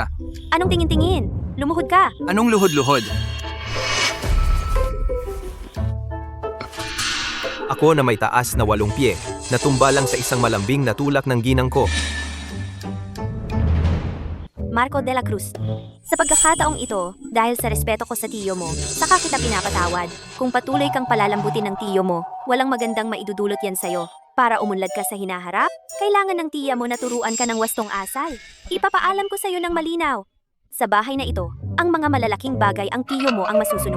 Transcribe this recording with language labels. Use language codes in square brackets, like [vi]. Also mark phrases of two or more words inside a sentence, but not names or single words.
[tl] Anong tingin-tingin? Lumuhod ka. Anong luhod-luhod? Ako na may taas na 8 pie, natumba lang sa isang malambing na tulak ng ginang ko. Marco de la Cruz. Sa pagkakataong ito, dahil sa respeto ko sa tiyo mo, saka kita pinapatawad. Kung patuloy kang palalambutin ng tiyo mo, walang magandang maidudulot yan sa'yo. Para umunlad ka sa hinaharap, kailangan ng tiya mo na turuan ka ng wastong asal. Ipapaalam ko sa'yo ng malinaw. Sa bahay na ito, ang mga malalaking bagay ang tiyo mo ang masusunod.